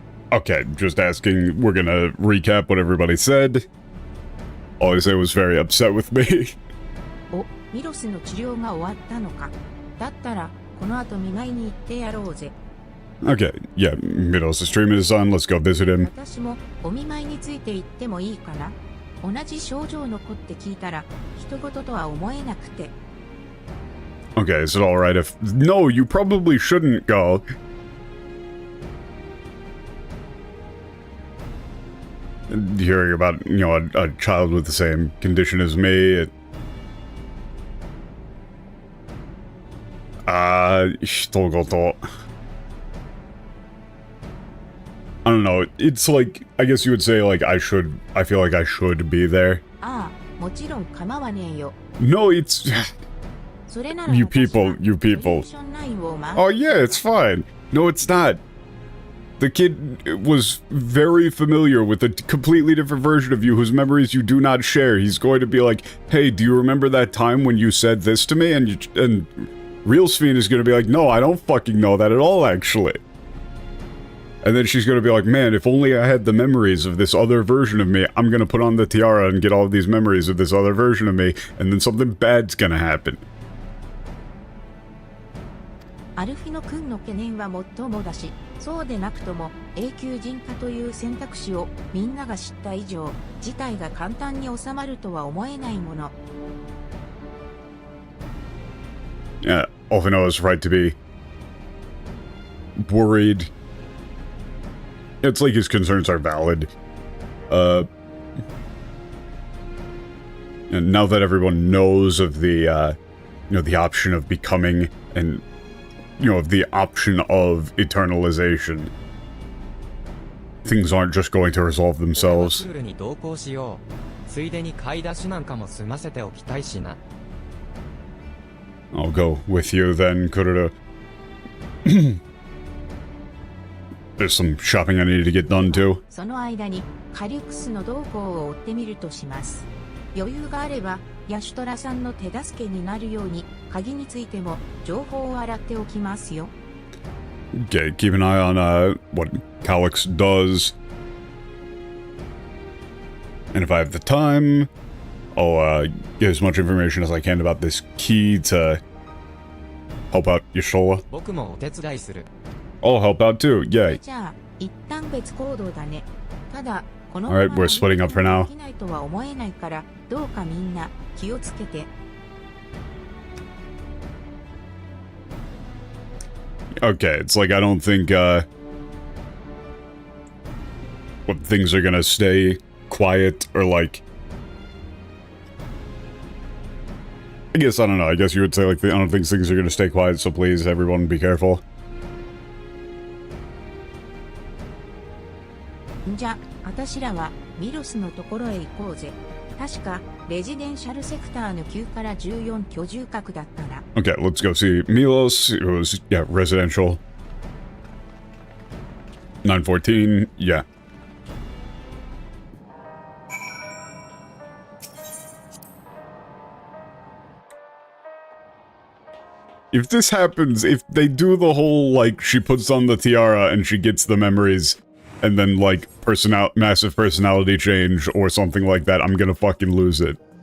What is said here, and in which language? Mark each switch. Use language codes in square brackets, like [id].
[en] Okay, just asking. We're gonna recap what everybody said. All they said was very upset with me. [ja] お、ミロスの治療が終わったのか。だったらこの後見舞いに行ってやろうぜ。 [en] Okay, yeah, Middle's treatment is on. Let's go visit him. [ja] 私もお見舞いについて行ってもいいかな。同じ症状の子って聞いたら人事とは思えなくて。 [en] Okay, is it alright if... No, you probably shouldn't go. Hearing about, you know, a child with the same condition as me, [ja] Hitogoto. [en] I don't know. It's like, I guess you would say, like, I feel like I should be there. [ja] ああ、もちろん構わねえよ。 [en] No, it's... [ja] それなら [en] You [ja] 私は [en] people, you people. [ja] ソリューション9を回 [en] Oh, yeah, it's fine. No, it's not. The kid was very familiar with a completely different version of you whose memories you do not share. He's going to be like, hey, do you remember that time when you said this to me? And Real Sphene is going to be like, no, I don't fucking know that at all, actually. And then she's going to be like, man, if only I had the memories of this other version of me, I'm going to put on the tiara and get all of these memories of this other version of me, and then something bad's going to happen. [ja] アルフィノ君の懸念はもっともだし、そうでなくとも永久人化という選択肢をみんなが知った以上、事態が簡単に収まるとは思えないもの。 [en] Yeah, Alphino is right to be worried. It's like his concerns are valid. And now that everyone knows of the, the option of becoming and, of the option of eternalization, things aren't just going to resolve themselves. [ja] プールに同行しよう。ついでに買い出しなんかも済ませておきたいしな。 [en] I'll go with you then, Kururu. There's some shopping I need to get done too. [ja] その間にカリュクスの動向を追ってみるとします。余裕があればヤシュトラさんの手助けになるように鍵についても情報を洗っておきますよ。 [en] Okay, keep an eye on what Calyx does. And if I have the time, I'll get as much information as I can about this key to help out Yashola. [ja] 僕もお手伝いする。 [en] I'll help out too, [ja] それ [en] yay. [ja] じゃあ一旦別行動だね。ただこの [en] Alright, we're splitting up for now. [ja] できないとは思えないからどうかみんな気をつけて。 [en] Okay, it's like I don't think, what things are gonna stay quiet or like... I guess, I don't know, I guess you would say like, I don't think things are gonna stay quiet, so please, everyone, be careful. [ja] じゃ、私らはミロスのところへ行こうぜ。確かレジデンシャルセクターの9から14居住区だったな。 [en] Okay, let's go see Milos. It was, yeah, residential. 914, yeah. If this happens, if they do the whole, like, she puts on the tiara and she gets the memories, and then, like, massive personality change or something like that, I'm gonna fucking lose it.